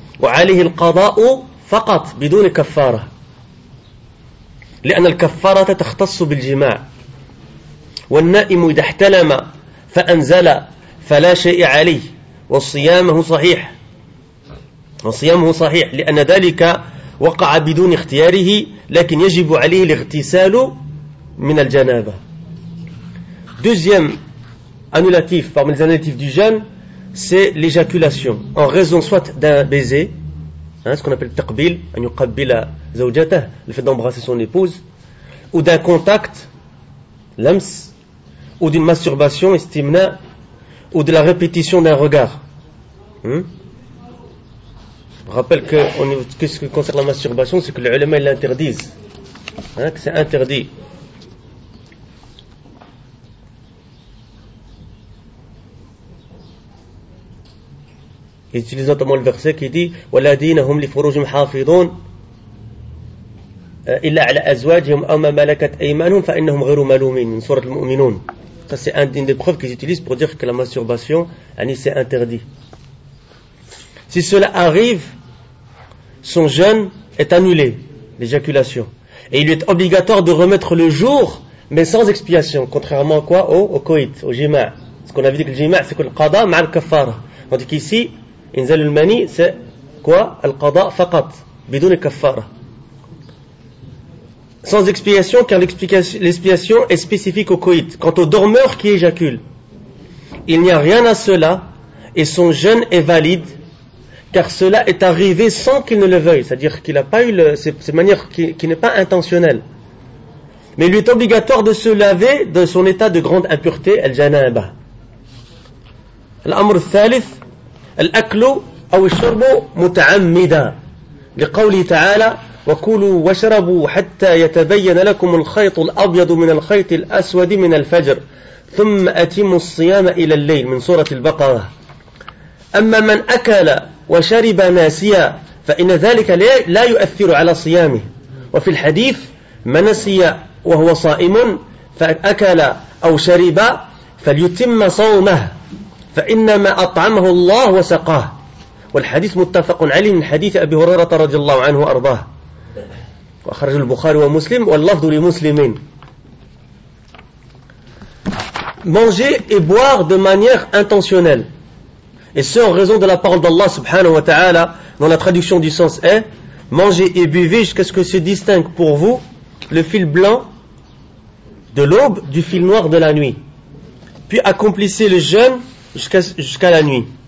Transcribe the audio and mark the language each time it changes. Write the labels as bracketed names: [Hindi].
[Arabic] وعليه القضاء فقط بدون كفارة، لأن الكفارة تختص بالجماع، والنائم إذا احتلم فأنزل فلا شيء عليه، وصيامه صحيح، وصيامه صحيح لأن ذلك وقع بدون اختياره، لكن يجب عليه الاغتسال من الجنابة. [French] Deuxième annulatif parmi les annulatifs du jeûne, c'est l'éjaculation en raison soit d'un baiser, hein, ce qu'on appelle le taqbil, [Arabic] an yuqabbila zawjatah, [French] le fait d'embrasser son épouse, ou d'un contact, l'ams, ou d'une masturbation, istimna, ou de la répétition d'un regard. Je rappelle que ce qui concerne la masturbation, c'est que les ulama l'interdisent, hein, que c'est interdit. Ils utilisent notamment le verset qui dit [Arabic] وَالَّذِينَ هُمْ لِفُرُوجِهِمْ حَافِظُونَ إِلَّا عَلَى أَزْوَاجِهِمْ أَوْ مَا مَلَكَتْ أَيْمَانُهُمْ فَإِنَّهُمْ غَيْرُ مَلُومِينَ. [French] Sourate al-Mu'minun. Ça, c'est une des preuves qu'ils utilisent pour dire que la masturbation, c'est interdit. Si cela arrive, son jeûne est annulé, l'éjaculation. Et il lui est obligatoire de remettre le jour, mais sans expiation, contrairement à quoi ? Au coït, au jima'. Ce qu'on avait dit que le jima', c'est que le [Arabic] qada ma' al-kafara. [French] Tandis qu'ici, inzal al-mani, c'est quoi ? [Arabic] Al-qada faqat, bidoun al-kafara. [French] Sans expiation, car l'expiation est spécifique au coït. Quant au dormeur qui éjacule, il n'y a rien à cela, et son jeûne est valide, car cela est arrivé sans qu'il ne le veuille, c'est-à-dire qu'il n'a pas eu cette manière qui n'est pas intentionnelle. Mais il lui est obligatoire de se laver de son état de grande impureté, al-janaba. [Arabic] L'amr thalith, al-aklu aw al-shurbu muta'ammida, liqawli ta'ala, وَكُلُوا وَشَرَبُوا حَتَّى يَتَبَيَّنَ لَكُمُ الْخَيْطُ الْأَبْيَضُ مِنَ الْخَيْطِ الْأَسْوَدِ مِنَ الْفَجْرِ ثُمَّ أَتِمُوا الصِّيَامَ إِلَى اللَّيْلِ من سورة البقرة. أما من أكل وشرب ناسيا فإن ذلك لا يؤثر على صيامه. وفي الحديث من نسي وهو صائم فأكل أو شرب فليتم صومه فإنما أطعمه الله وسقاه. والحديث متفق عليه من حديث أبي هريرة رضي الله عنه وأرضاه وأخرج البخاري ومسلم واللفظ لمسلمين. [French] Manger et boire de manière intentionnelle, et c'est en raison de la parole d'Allah subhanahu wa ta'ala, dont la traduction du sens est manger et buvez jusqu'à ce que se distingue pour vous le fil blanc de l'aube du fil noir de la nuit, puis accomplissez le jeûne jusqu'à la nuit.